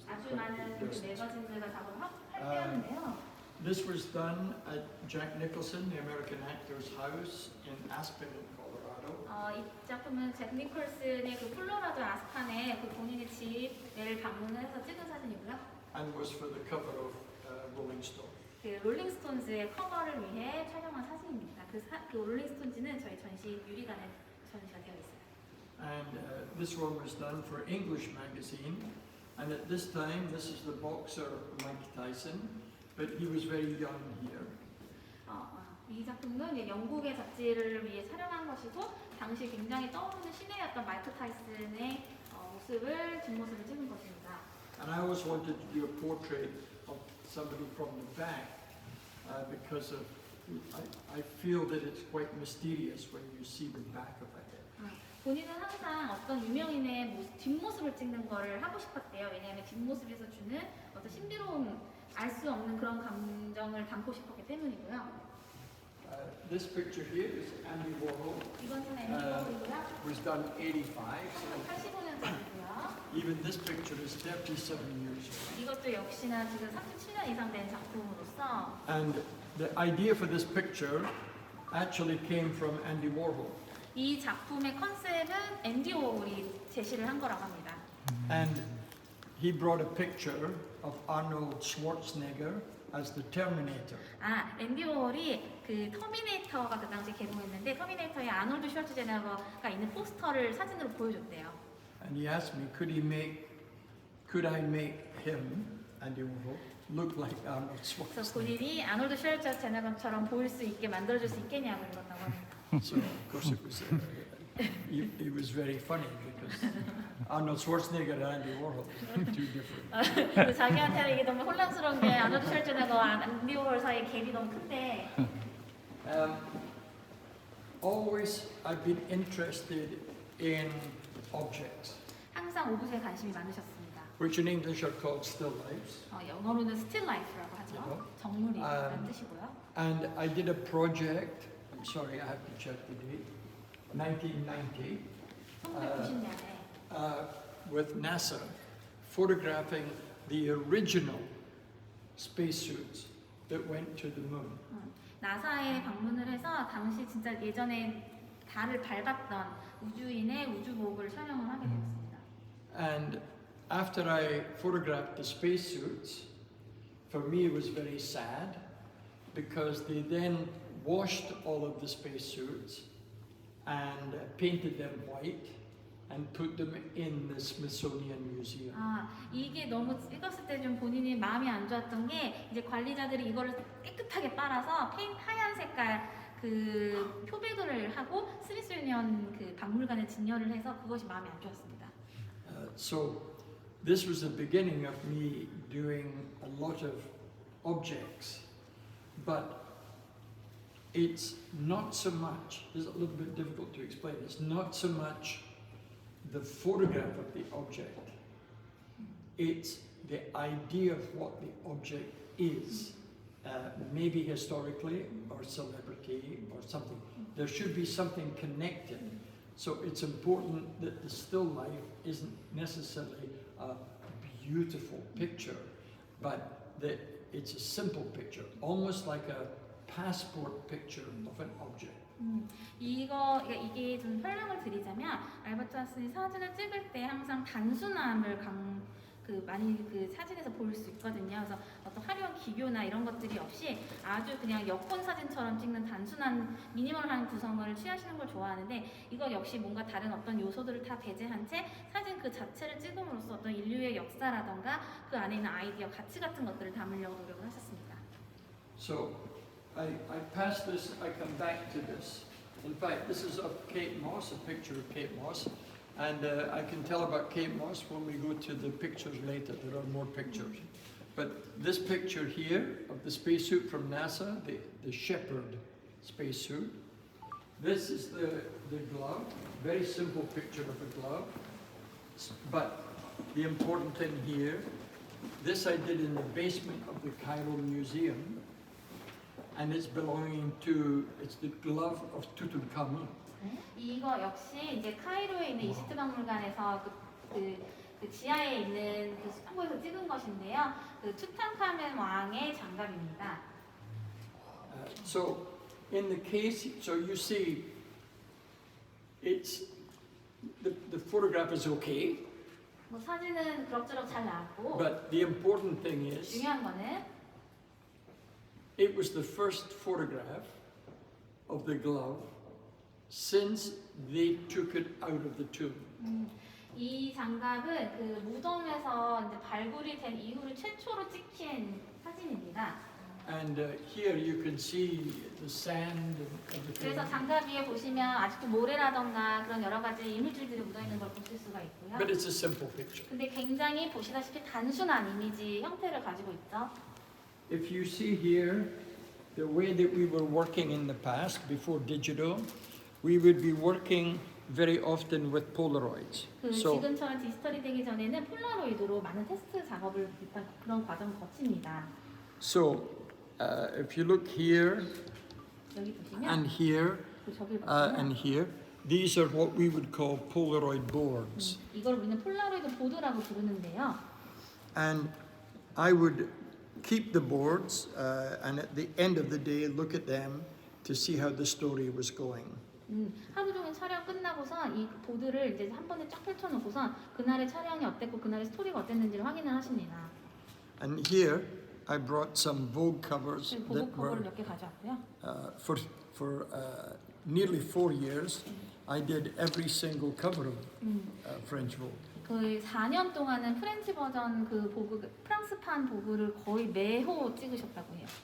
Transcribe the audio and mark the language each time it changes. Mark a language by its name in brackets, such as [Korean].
[Korean] 아주 많은 그 매거진들과 작업을 할 때였는데요. [English] This was done at Jack Nicholson, the American actor's house in Aspen, Colorado. [Korean] 이 작품은 잭 니콜슨의 그 콜로라도 아스판의 그 본인의 집을 방문을 해서 찍은 사진이고요. [English] And was for the cover of Rolling Stone. [Korean] 그 롤링스톤즈의 커버를 위해 촬영한 사진입니다. 그 롤링스톤즈는 저희 전시 유리관에 전시가 되어 있어요. [English] And this one was done for English magazine. And at this time, this is the boxer Mike Tyson, but he was very young here. [Korean] 이 작품은 이제 영국의 잡지를 위해 촬영한 것이고 당시 굉장히 떠오르는 신예였던 마이크 타이슨의 모습을 뒷모습을 찍은 것입니다. [English] And I always wanted to do a portrait of somebody from the back because of, I feel that it's quite mysterious when you see the back of it. [Korean] 본인은 항상 어떤 유명인의 뒷모습을 찍는 거를 하고 싶었대요. 왜냐하면 뒷모습에서 주는 어떤 신비로움, 알 수 없는 그런 감정을 담고 싶었기 때문이고요. [English] This picture here is Andy Warhol. [Korean] 이번 사진은 앤디 워홀이고요. [English] Was done 85. [Korean] 85년작이고요. [English] Even this picture is 37 years old. [Korean] 이것도 역시나 지금 37년 이상 된 작품으로서 [English] And the idea for this picture actually came from Andy Warhol. [Korean] 이 작품의 컨셉은 앤디 워홀이 제시를 한 거라고 합니다. [English] And he brought a picture of Arnold Schwarzenegger as the Terminator. [Korean] 앤디 워홀이 그 터미네이터가 그 당시 개봉했는데 터미네이터의 아놀드 슈왈츠제네거가 있는 포스터를 사진으로 보여줬대요. [English] And he asked me, could I make him, Andy Warhol, look like Arnold Schwarzenegger? [Korean] 본인이 아놀드 슈왈츠제네거처럼 보일 수 있게 만들어줄 수 있겠냐고 물었다고 합니다. [English] So of course it was, it was very funny because Arnold Schwarzenegger and Andy Warhol are two different. [Korean] 그리고 자기한테는 이게 너무 혼란스러운 게 아놀드 슈왈츠제네거와 앤디 워홀 사이의 갭이 너무 큰데 [English] Always I've been interested in objects, [Korean] 항상 오브제에 관심이 많으셨습니다. [English] which in English are called still lifes. [Korean] 영어로는 still life라고 하죠. 정물이라는 뜻이고요. [English] And I did a project, I'm sorry, I have to check the date, 1990, [Korean] 1990년에 [English] with NASA, photographing the original spacesuits that went to the moon. [Korean] 나사에 방문을 해서 당시 진짜 예전에 달을 밟았던 우주인의 우주복을 촬영을 하게 되었습니다. [English] And after I photographed the spacesuits, for me it was very sad because they then washed all of the spacesuits and painted them white and put them in the Smithsonian Museum. [Korean] 이게 너무 찍었을 때 좀 본인이 마음이 안 좋았던 게 이제 관리자들이 이거를 깨끗하게 빨아서 하얀 색깔 그 표백을 하고 스미소니언 그 박물관에 진열을 해서 그것이 마음이 안 좋았습니다. [English] So this was the beginning of me doing a lot of objects, but it's not so much, it's a little bit difficult to explain, it's not so much the photograph of the object, it's the idea of what the object is, maybe historically or celebrity or something. There should be something connected. So it's important that the still life isn't necessarily a beautiful picture, but that it's a simple picture, almost like a passport picture of an object. [Korean] 이게 좀 설명을 드리자면 알버트 아인슈타인이 사진을 찍을 때 항상 단순함을 많이 그 사진에서 볼 수 있거든요. 그래서 어떤 화려한 기교나 이런 것들이 없이 아주 그냥 여권 사진처럼 찍는 단순한 미니멀한 구성을 취하시는 걸 좋아하는데 이거 역시 뭔가 다른 어떤 요소들을 다 배제한 채 사진 그 자체를 찍음으로써 어떤 인류의 역사라던가 그 안에 있는 아이디어, 가치 같은 것들을 담으려고 노력을 하셨습니다. [English] So I pass this, I come back to this. In fact, this is of Kate Moss, a picture of Kate Moss. And I can tell about Kate Moss when we go to the pictures later. There are more pictures. But this picture here of the spacesuit from NASA, the Shepherd spacesuit. This is the glove. Very simple picture of a glove. But the important thing here, this I did in the basement of the Cairo Museum. And it's belonging to, it's the glove of Tutankhamun. [Korean] 이거 역시 이제 카이로에 있는 이집트 박물관에서 그 지하에 있는 그 수평구에서 찍은 것인데요. 그 투탕카멘 왕의 장갑입니다. [English] So in the case, so you see, it's the photograph is okay, [Korean] 뭐 사진은 그럭저럭 잘 나왔고 [English] but the important thing is [Korean] 중요한 거는 [English] it was the first photograph of the glove since they took it out of the tomb. [Korean] 이 장갑은 그 무덤에서 이제 발굴이 된 이후로 최초로 찍힌 사진입니다. [English] And here you can see the sand and [Korean] 그래서 [English] everything. [Korean] 장갑 위에 보시면 아직도 모래라던가 그런 여러 가지 이물질들이 묻어 있는 걸 보실 수가 있고요. [English] But it's a simple picture. [Korean] 근데 굉장히 보시다시피 단순한 이미지 형태를 가지고 있죠. [English] If you see here, the way that we were working in the past, before digital, we would be working very often with Polaroids. [Korean] 그 [English] So, [Korean] 지금처럼 디지털이 되기 전에는 폴라로이드로 많은 테스트 작업을 일단 그런 과정을 거칩니다. [English] so if you look here [Korean] 여기 보시면 [English] and here [Korean] 저기 [English] and [Korean] 보시면 [English] here, these are what we would call Polaroid boards. [Korean] 이걸 우리는 폴라로이드 보드라고 부르는데요. [English] And I would keep the boards and at the end of the day look at them to see how the story was going. [Korean] 하루 종일 촬영 끝나고서 이 보드를 이제 한 번에 쫙 펼쳐놓고서 그날의 촬영이 어땠고 그날의 스토리가 어땠는지를 확인을 하십니다. [English] And here I brought some Vogue covers [Korean] 보고 [English] that [Korean] 커버를 [English] were [Korean] 몇 개 가져왔고요. [English] for nearly 4 years. I did every single cover of French Vogue. [Korean] 그 4년 동안은 프렌치 버전 그 보그 프랑스판 보그를 거의 매호 찍으셨다고 해요.